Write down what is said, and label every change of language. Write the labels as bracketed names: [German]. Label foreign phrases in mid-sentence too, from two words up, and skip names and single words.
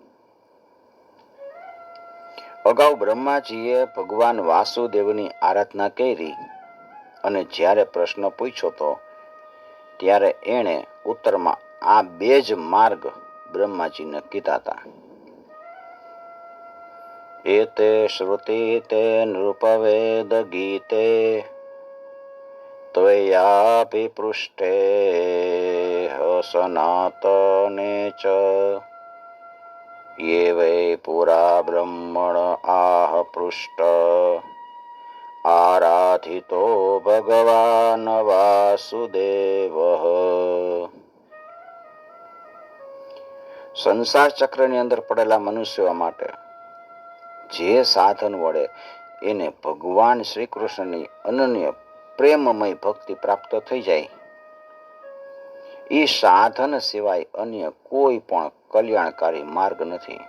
[Gujarati] અગાઉ બ્રહ્માજીએ ભગવાન વાસુદેવની આરાધના કરી અને જ્યારે પ્રશ્ન પૂછ્યો તો ત્યારે એણે ઉત્તરમાં આ 2 જ માર્ગ બ્રહ્માજીને કીધા હતા. [Sanskrit] एते श्रुति ते नृपवेद गीते त्वयापी पृष्ठे सनातने च ये वै पुरा ब्रह्मण आह पृष्ठ आराधितो भगवान वासुदेव. [Gujarati] સંસાર ચક્રની અંદર પડેલા મનુષ્યો માટે જે સાધન વડે એને ભગવાન શ્રી કૃષ્ણની અનન્ય પ્રેમમય ભક્તિ પ્રાપ્ત થઈ જાય, એ સાધન સિવાય અન્ય કોઈ પણ કલ્યાણકારી માર્ગ નથી.